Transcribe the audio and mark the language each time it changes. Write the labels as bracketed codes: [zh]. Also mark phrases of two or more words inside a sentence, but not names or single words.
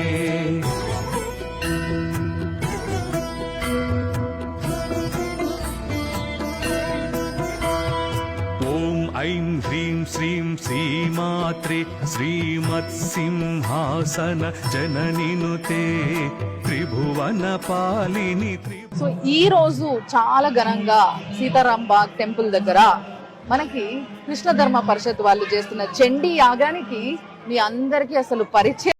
[sa] ओम ऐं ह्रीं श्रीं श्रीमात्रे श्रीमत्सिंहासन जननिनुते त्रिभुवन पालिनि [te] సో ఈ రోజు చాలా ఘనంగా సీతారాం బాగ్ టెంపుల్ దగ్గర మనకి కృష్ణ ధర్మ పరిషత్ వాళ్ళు చేస్తున్న చండీ యాగానికి మీ అందరికీ అసలు పరిచయం